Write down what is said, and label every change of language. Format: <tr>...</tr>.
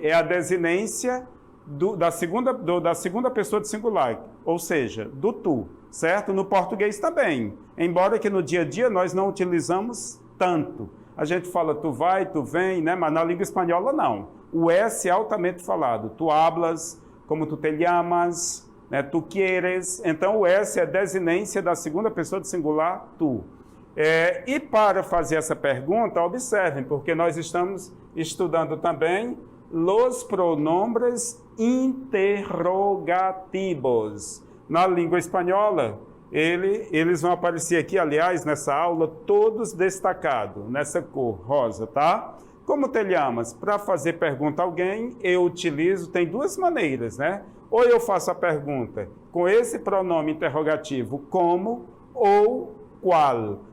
<pt>É a desinência da segunda pessoa de singular, ou seja, do tu, certo? No português também, embora que no dia a dia nós não utilizamos tanto. A gente fala tu vai, tu vem, né? Mas na língua espanhola não. O S é altamente falado.</pt> <es>Tu hablas, como tu te llamas, né? Tu quieres.</es> <pt>Então o S é a desinência da segunda pessoa de singular, tu. E para fazer essa pergunta, observem, porque nós estamos estudando também</pt> <es>los pronombres interrogativos.</es> <pt>Na língua espanhola, eles vão aparecer aqui, aliás, nessa aula, todos destacados, nessa cor rosa, tá?</pt> <es>Como te llamas?</es> <pt>Para fazer pergunta a alguém, eu utilizo, tem duas maneiras, né? Ou eu faço a pergunta com esse pronome interrogativo, como ou qual.</pt>